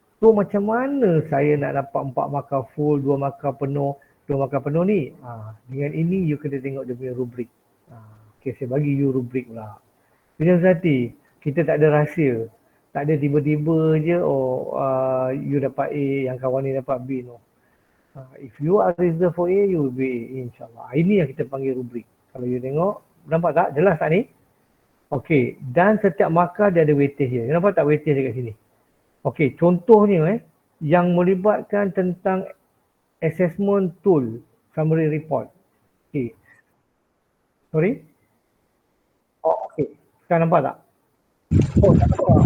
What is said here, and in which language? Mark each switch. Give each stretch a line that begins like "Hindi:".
Malay: So macam mana saya nak dapat 4 markah full, 2 markah penuh, 2 markah penuh ni? Dengan ini you kena tengok dia punya rubrik. Okay, saya bagi you rubrik pula. Punya hati, kita tak ada rahsia. Tak ada tiba-tiba je you dapat A, yang kawan ni dapat B.
English: No. If you are reserved for A, you will be A, insyaAllah.
Malay: Ini yang kita panggil rubrik. Kalau you tengok, nampak tak? Jelas tak ni? Okey, dan setiap markah dia ada weightage dia. Nampak tak weightage dia kat sini? Okey, contohnya yang melibatkan tentang assessment tool, summary report. Okey. Sorry? Oh, okey. Sekarang nampak tak? Oh, tak nampak.